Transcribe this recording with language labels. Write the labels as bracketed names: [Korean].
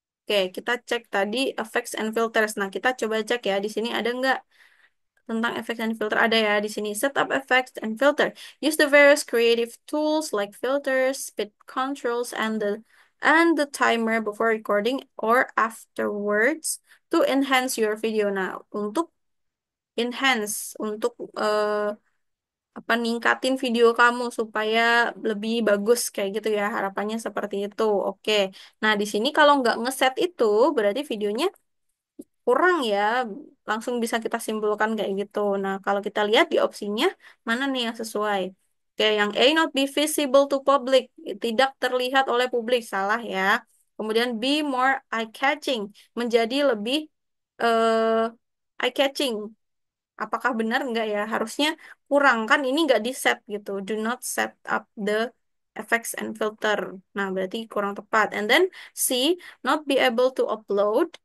[Indonesian] Oke, kita cek tadi [English] effects and filters. [Indonesian] Nah, kita coba cek ya, di sini ada nggak tentang effects and filter? Ada ya di sini. [English] Set up effects and filter. Use the various creative tools like filters, speed controls, and the timer before recording or afterwards to enhance your video. [Indonesian] Nah, untuk enhance, untuk apa ningkatin video kamu supaya lebih bagus kayak gitu ya, harapannya seperti itu. Oke. Nah, di sini kalau nggak ngeset itu berarti videonya kurang ya, langsung bisa kita simpulkan kayak gitu. Nah, kalau kita lihat di opsinya, mana nih yang sesuai? Oke, yang A, [English] not be visible to public, [Indonesian] tidak terlihat oleh publik, salah ya. Kemudian B, [English] more eye-catching, [Indonesian] menjadi lebih eye-catching. Apakah benar enggak ya? Harusnya kurang, kan ini nggak di set gitu. [English] Do not set up the effects and filter. [Indonesian] Nah, berarti kurang tepat. [English] And then C, not be able to upload.